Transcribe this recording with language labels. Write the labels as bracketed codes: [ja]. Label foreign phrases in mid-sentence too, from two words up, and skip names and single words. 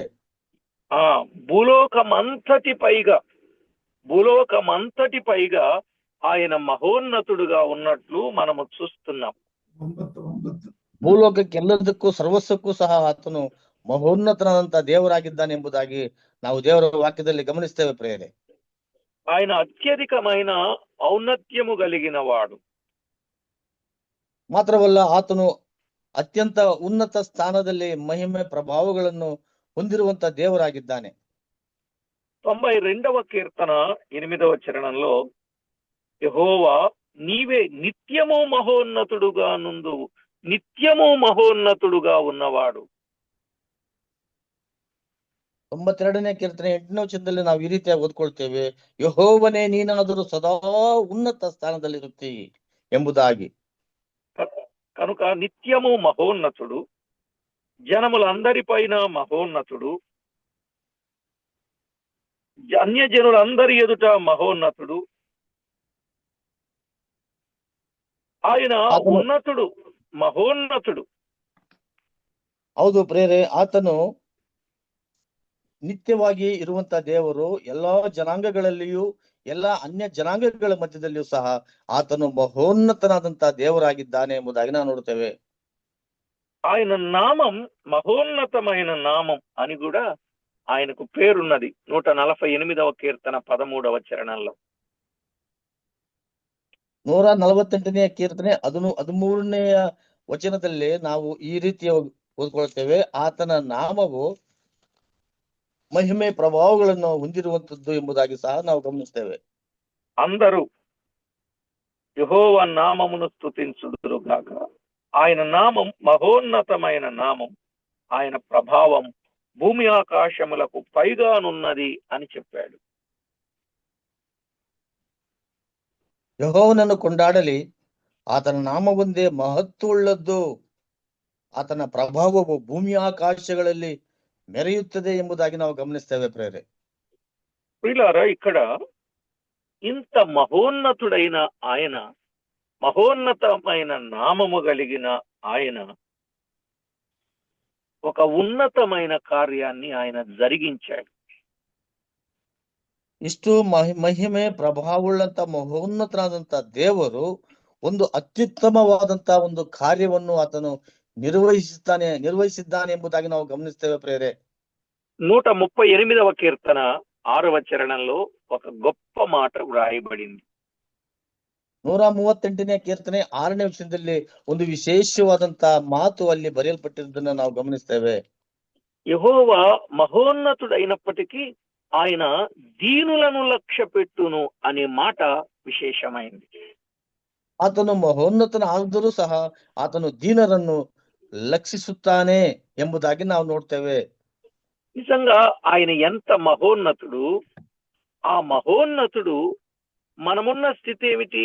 [te] ఆ భూలోకమంతటి పైగా ఆయన మహోన్నతుడుగా ఉన్నట్లు మనము చూస్తున్నాం. [kn] ಭೂಲೋಕಕ್ಕೆಲ್ಲದಕ್ಕೂ ಸರ್ವಸ್ವಕ್ಕೂ ಸಹ ಆತನು ಮಹೋನ್ನತನಾದಂತ ದೇವರಾಗಿದ್ದಾನೆ ಎಂಬುದಾಗಿ ನಾವು ದೇವರ ವಾಕ್ಯದಲ್ಲಿ ಗಮನಿಸ್ತೇವೆ ಪ್ರಿಯರೇ. [te] ఆయన అత్యధికమైన ఔన్నత్యము కలిగిన వాడు. [kn] ಮಾತ್ರವಲ್ಲ, ಆತನು ಅತ್ಯಂತ ಉನ್ನತ ಸ್ಥಾನದಲ್ಲಿ ಮಹಿಮೆ ಪ್ರಭಾವಗಳನ್ನು ಹೊಂದಿರುವಂತ ದೇವರಾಗಿದ್ದಾನೆ. [te] 92వ కీర్తన 8వ చరణంలో యెహోవా నీవే నిత్యము మహోన్నతుడుగా నుందువు, నిత్యము మహోన్నతుడుగా ఉన్నవాడు. [kn] 92ನೇ ಕೀರ್ತನೆ 8ನೇ ವಚನದಲ್ಲಿ ನಾವು ಈ ರೀತಿಯಾಗಿ ಓದ್ಕೊಳ್ತೇವೆ, ಯೆಹೋವನೇ ನೀನಾದರೂ ಸದಾ ಉನ್ನತ ಸ್ಥಾನದಲ್ಲಿರುತ್ತಿ ಎಂಬುದಾಗಿ. [te] కనుక నిత్యము మహోన్నతుడు, జనములందరిపైన మహోన్నతుడు, అన్యజనులందరి ఎదుట మహోన్నతుడు. ఆయన ఉన్నతుడు, మహోన్నతుడు. [kn] ಹೌದು ಪ್ರೇರೆ, ಆತನು ನಿತ್ಯವಾಗಿ ಇರುವಂತ ದೇವರು. ಎಲ್ಲಾ ಜನಾಂಗಗಳಲ್ಲಿಯೂ ಎಲ್ಲಾ ಅನ್ಯ ಜನಾಂಗಗಳ ಮಧ್ಯದಲ್ಲಿಯೂ ಸಹ ಆತನು ಮಹೋನ್ನತನಾದಂತ ದೇವರಾಗಿದ್ದಾನೆ ಎಂಬುದಾಗಿ ನಾವು ನೋಡ್ತೇವೆ. [te] ఆయన నామం మహోన్నతమైన నామం అని కూడా ఆయనకు పేరున్నది. 148వ కీర్తన 13వ చరణంలో. [kn] 148ನೇ ಕೀರ್ತನೆ 13ನೇಯ ವಚನದಲ್ಲಿ ನಾವು ಈ ರೀತಿ ಓದ್ಕೊಳ್ತೇವೆ, ಆತನ ನಾಮವು ಮಹಿಮೆ ಪ್ರಭಾವಗಳನ್ನು ಹೊಂದಿರುವಂತದ್ದು ಎಂಬುದಾಗಿ ಸಹ ನಾವು ಗಮನಿಸ್ತೇವೆ. [te] అందరూ యెహోవా నామమును స్తుతించుదురు గాక. ఆయన నామం మహోన్నతమైన నామం, ఆయన ప్రభావం భూమి ఆకాశములకు పైగానున్నది అని చెప్పాడు. [kn] ಯೆಹೋವನನ್ನು ಕೊಂಡಾಡಲಿ, ಆತನ ನಾಮವೊಂದೇ ಮಹತ್ವವುಳ್ಳದ್ದು, ಆತನ ಪ್ರಭಾವವು ಭೂಮಿ ಆಕಾಶಗಳಲ್ಲಿ ಮೆರೆಯುತ್ತದೆ ಎಂಬುದಾಗಿ ನಾವು ಗಮನಿಸ್ತೇವೆ ಪ್ರೇರೆ. [te] ప్రియులారా, ఇక్కడ ఇంత మహోన్నతుడైన ఆయన, మహోన్నతమైన నామము కలిగిన ఆయన ఒక ఉన్నతమైన కార్యాన్ని ఆయన జరిగించాడు. [kn] ಇಷ್ಟು ಮಹಿಮೆ ಪ್ರಭಾವವುಳ್ಳಂತ ಮಹೋನ್ನತನಾದಂತ ದೇವರು ಒಂದು ಅತ್ಯುತ್ತಮವಾದಂತ ಒಂದು ಕಾರ್ಯವನ್ನು ಆತನು ನಿರ್ವಹಿಸಿದ್ದಾನೆ ಎಂಬುದಾಗಿ ನಾವು ಗಮನಿಸ್ತೇವೆ ಪ್ರೇರೆ. [te] 138వ కీర్తన 6వ చరణంలో ఒక గొప్ప మాట వ్రాయబడింది. [kn] 138ನೇ ಕೀರ್ತನೆ 6ನೇ ವಚನದಲ್ಲಿ ಒಂದು ವಿಶೇಷವಾದಂತ ಮಾತು ಅಲ್ಲಿ ಬರೆಯಲ್ಪಟ್ಟಿರುವುದನ್ನು ನಾವು ಗಮನಿಸ್ತೇವೆ. [te] యెహోవా మహోన్నతుడైనప్పటికీ ఆయన దీనులను లక్ష్య పెట్టును అనే మాట విశేషమైంది. [kn] ಆತನು ಮಹೋನ್ನತನಾದರೂ ಸಹ ಆತನು ದೀನರನ್ನು ಲಕ್ಷಿಸುತ್ತಾನೆ ಎಂಬುದಾಗಿ ನಾವು ನೋಡ್ತೇವೆ. [te] నిజంగా ఆయన ఎంత మహోన్నతుడు! ఆ మహోన్నతుడు మనమున్న స్థితి ఏమిటి?